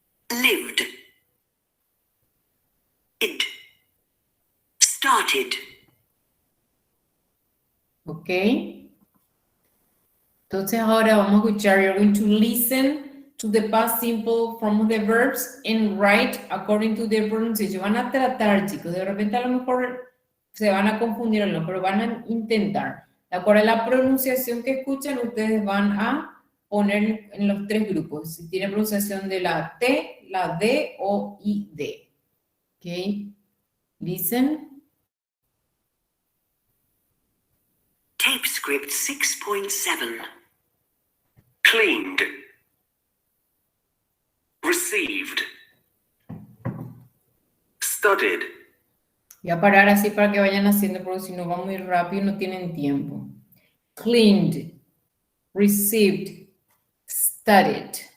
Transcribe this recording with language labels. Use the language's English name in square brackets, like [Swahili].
[English] Lived. Id. Started. [Spanish] ¿Ok? Entonces ahora vamos a escuchar. [English] You're going to listen to the past simple form of the verbs and write according to their pronunciation. [Spanish] Van a tratar, chicos. De repente a lo mejor se van a confundir o no, pero van a intentar. De acuerdo a la pronunciación que escuchan, ustedes van a poner en los 3 grupos. Si tiene pronunciación de la T, la D o ID. [English] ¿Ok? Listen. Tape script 6.7. Cleaned. Received. Studied. [Spanish] Voy a parar así para que vayan haciendo, porque si no va muy rápido no tienen tiempo. [English] Cleaned, received, studied.